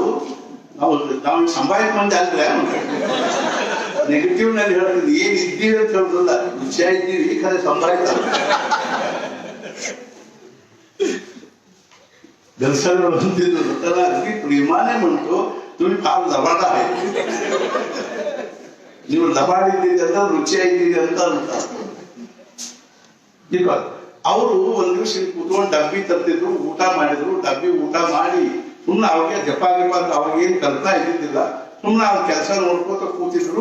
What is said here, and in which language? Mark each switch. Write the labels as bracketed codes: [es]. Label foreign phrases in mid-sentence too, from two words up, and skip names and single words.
[kn] ನಾವು ಸಂಭಾಷಣೆ ಮಂದಿ ಅಲ್ರೆ ನೆಗೆಟಿವ್ ನಲ್ಲಿ ಹೇಳ್ತಿದ್ವಿ. ಏನ್ ಇದ್ದೀವಿ ಅಂತ ಹೇಳುದಿಲ್ಲ, ವಿಷಯ ಇದ್ದೀವಿ ಖರೆ ಸಂಭಾಷಣೆ ಗಲ್ಸಗಳು ಅಂತಿದ್ರು ಅಗ್ದಿ ಪ್ರೇಮಾನೇ ಬಂತು. [mr] तुम्ही फार लबाडा आहे, [kn] ನೀವು ಲಬಾಡಿದ್ದೀರಿ ಅಂತ ರುಚಿಯಾಗಿದ್ದೀರಿ ಅಂತ ಈಗ ಅವರು ಒಂದ್ ದಿವಸ ಕೂತ್ಕೊಂಡು ಡಬ್ಬಿ ತರ್ತಿದ್ರು, ಊಟ ಮಾಡಿದ್ರು. ಡಬ್ಬಿ ಊಟ ಮಾಡಿ ಸುಮ್ಮನೆ ಅವ್ರಿಗೆ ಜಪ ಗಿಪ ಅಂತ ಅವಾಗೇನ್ ಕಲ್ತಾ ಇದ್ದಿದ್ದಿಲ್ಲ. ಸುಮ್ಮನೆ ಅವ್ರ ಕೆಲಸ ನೋಡ್ಕೋತ ಕೂತಿದ್ರು.